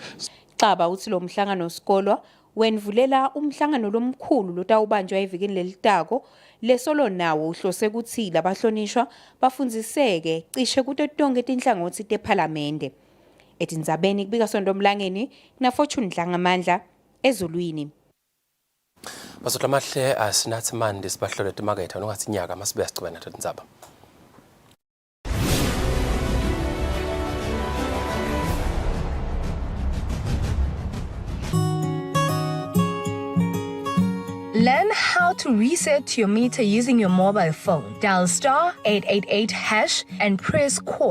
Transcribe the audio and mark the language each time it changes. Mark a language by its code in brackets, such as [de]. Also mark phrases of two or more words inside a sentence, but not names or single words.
[ss] Xaba uthi lo mhlangano sikolwa wenvulela umhlangano lomkhulu lotawubanjwa evikini lelitako lesolo nawo uhlose ukuthi labahlonishwa bafundziseke cishe kuto tonke tinhlangothi tephalamende. Etindzabeni kubika Sondomlangeni na Fortune Dlangamandla ezulwini. Basotla mahle asinathi mande sibahlole timaketha nongathi nyaka masibe sicubana Tindzaba. [en] Learn how to reset your meter using your mobile phone. Dial *888# and press call.